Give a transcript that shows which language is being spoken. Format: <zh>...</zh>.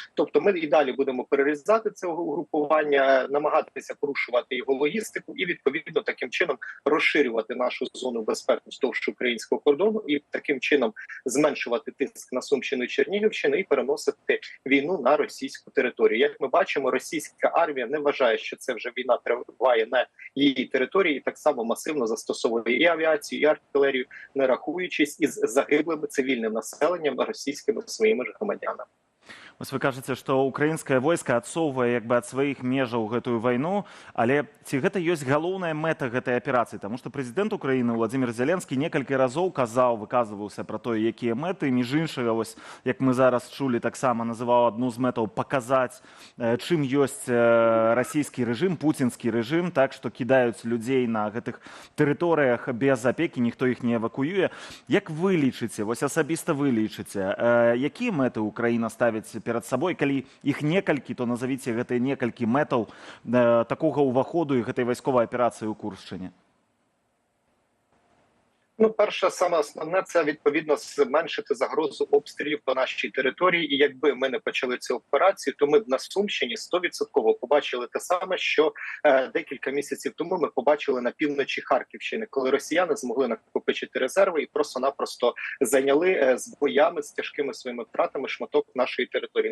<uk>Тобто ми і далі будемо перерізати це угрупування, намагатися порушувати його логістику і відповідно таким чином розширювати нашу зону безпеки вздовж українського кордону і таким чином зменшувати тиск на Сумщину і Чернігівщину і переносити війну на російську територію. Як ми бачимо, російська армія не вважає, що це вже війна триває на її території, і так само масивно застосовує і авіацію, і артилерію, не рахуючись із загиблим цивільним населенням російськими своїми ж громадянами.</uk> <be>Вось вы кажаце, што украінскае войска адсоўвае ад сваіх межаў гэтую вайну, але ці гэта ёсць галоўная мэта гэтай аперацыі? Таму што прэзідэнт Украіны Владзімір Зеленскі некалькі разоў выказваўся пра тое, якія мэты. Між іншага, вось, як мы зараз чулі, таксама называў адну з мэтаў паказаць, чым ёсць расійскі рэжым, пуцінскі рэжым, так што кідаюць людзей на гэтых тэрыторыях без апекі, ніхто іх не эвакуюе. Як вы лічыце, вось асабіста вы лічыце, якія мэты Украіна ставіць перад сабой, калі іх некалькі, то назавіце гэтыя некалькі мэтаў такога ўваходу і гэтай вайсковай аперацыі ў Куршчыне?</be> <uk>Ну, перше, саме основне, це відповідно зменшити загрозу обстрілів по нашій території. І якби ми не почали цю операцію, то ми б на Сумщині 100% побачили те саме, що декілька місяців тому ми побачили на півночі Харківщини, коли росіяни змогли накопичити резерви і просто-напросто зайняли з боями, з тяжкими своїми втратами шматок нашої території.</uk>